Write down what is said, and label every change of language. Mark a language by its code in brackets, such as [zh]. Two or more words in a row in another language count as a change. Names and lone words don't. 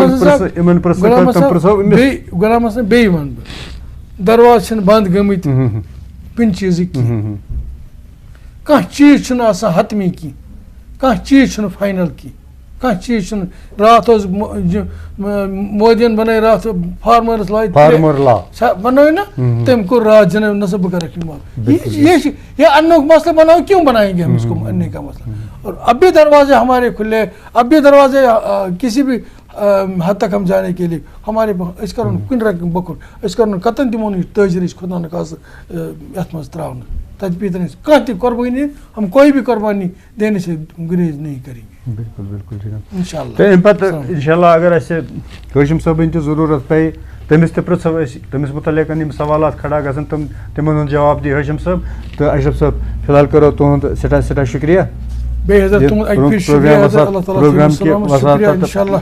[ks] غلام حسن بیٚیہِ وَنہٕ بہٕ دروازٕ چھِنہٕ بنٛد گٔمٕتۍ کُنہِ چیٖزٕکۍ کِہینۍ کانٛہہ چیٖز چھُنہٕ آسان حتمی کینٛہہ کانٛہہ چیٖز چھُنہٕ فاینل کینٛہہ کانٛہہ چیٖز چھُنہٕ راتھ اوس مودیَن بنٲے راتھ فارمٲرٕس لا بنٲے نا تٔمۍ کوٚر راتھ جناب نہ سا بہٕ کَرَکھ یہِ معاف یہ اننُک مسئلہ [ur] بناؤ کیوں بنائیں گے ہم اس کو اننے کا مسئلہ اور اب بھی دروازے ہمارے کھلے اب بھی دروازے کسی بھی حد تک ہم جانے کے لیے ہمارے [ks] أسۍ کَرو نہٕ کُنہِ رقم بۄکُر أسۍ کَرو نہٕ کَتَن دِمو نہٕ یہِ تٲجرٕچ خۄدا نہٕ خاصہٕ یَتھ منٛز ترٛاونہٕ تَتہِ پیٖتن أسۍ کانٛہہ تہِ قۄربٲنی [ur] ہم کوئی بھی قۄربانی دینے سے گریز نہیں کریں گے. [ks] بالکل بالکل جناب اِنشاء اللہ تہٕ اَمہِ پَتہٕ اِنشاء اللہ اگر اَسہِ ہاشم صٲبٕنۍ تہِ ضروٗرت پیٚیہِ تٔمِس تہِ پرٛژھو أسۍ تٔمِس مُتعلِق یِم سوالات کھڑا گژھن تِمن ہُنٛد جواب دی ہاشم صٲب تہٕ اشرف صٲب فی الحال کرو تُہُنٛد سٮ۪ٹھاہ سٮ۪ٹھاہ شُکریہ بیٚیہِ حضرت تُہُنٛد اَکہِ پھِرِ شُکریہ حضرت اللہ تعالیٰ شُکریہ اِنشاء اللہ